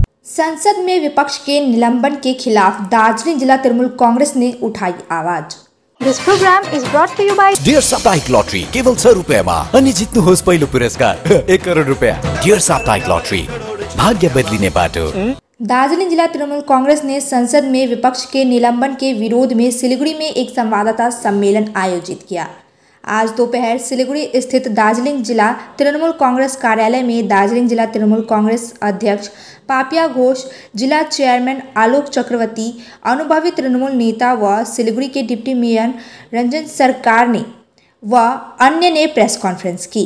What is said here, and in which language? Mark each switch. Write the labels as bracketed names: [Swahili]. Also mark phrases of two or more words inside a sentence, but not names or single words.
[Hindi] संसद में विपक्ष के निलंबन के खिलाफ दार्जिलिंग जिला तृणमूल कांग्रेस ने उठाई आवाज। [English] This program is brought to you by [Nepali] डियर साप्ताहिक लॉटरी केवल 100 रुपैयाँमा अनि जित्नुहोस् पहिलो पुरस्कार 1 करोड रुपैयाँ। डियर साप्ताहिक लॉटरी, भाग्य बदलिने बाटो। [Hindi] दार्जिलिंग जिला तृणमूल कांग्रेस ने संसद में विपक्ष के निलंबन के विरोध में सिलीगुड़ी में एक संवाददाता सम्मेलन आयोजित किया। आज दोपहर सिलीगुड़ी स्थित दार्जिलिंग जिला तृणमूल कांग्रेस कार्यालय में दार्जिलिंग जिला तृणमूल कांग्रेस अध्यक्ष पापिया घोष, जिला चेयरमैन आलोक चक्रवर्ती, अनुभवी तृणमूल नेता व सिलीगुड़ी के डिप्टी मेयर रंजन सरकार ने व अन्य ने प्रेस कॉन्फ्रेंस की।